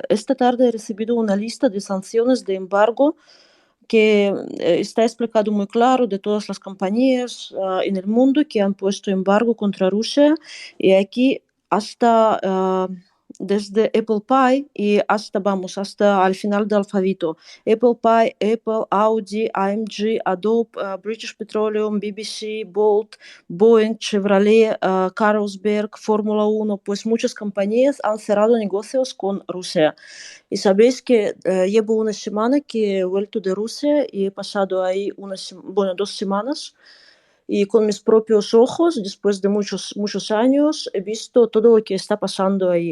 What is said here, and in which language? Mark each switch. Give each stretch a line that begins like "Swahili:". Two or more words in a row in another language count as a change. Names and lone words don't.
Spanish: Esta tarde he recibido una lista de sanciones de embargo que está explicado muy claro de todas las compañías en el mundo que han puesto embargo contra Rusia. Y aquí hasta desde Apple Pie y hasta al final del alfabeto. Apple Pie, Apple, Audi, AMG, Adobe, British Petroleum, BBC, Bolt, Boeing, Chevrolet, Carlsberg, Fórmula 1, pues muchas compañías han cerrado negocios con Rusia. Y sabéis que llevo una semana que he vuelto de Rusia y he pasado ahí 2 semanas y con mis propios ojos, después de muchos años, he visto todo lo que está pasando ahí.